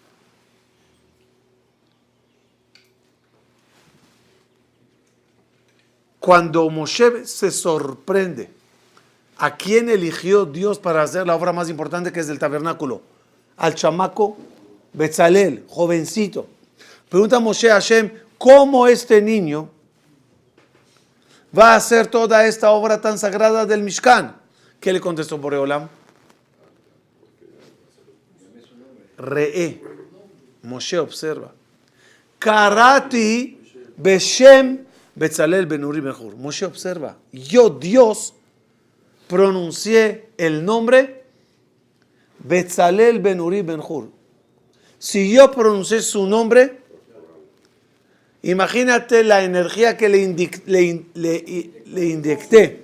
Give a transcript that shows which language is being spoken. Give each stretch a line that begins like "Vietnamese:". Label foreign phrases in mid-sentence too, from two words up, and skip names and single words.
Spanish: Cuando Moshe se sorprende, ¿a quién eligió Dios para hacer la obra más importante que es del tabernáculo? Al chamaco Betzalel, jovencito. Pregunta Moshe a Hashem, ¿cómo este niño va a hacer toda esta obra tan sagrada del Mishkan? ¿Qué le contestó Boreolam? Re'e. Moshe observa.
Hebrew: קראתי בשם בצלאל בן אורי בן חור.
Spanish: Moshe observa. Yo, Dios, pronuncié el nombre Betzalel ben Uri ben Hur. Si yo pronuncié su nombre, imagínate la energía que le inyecté.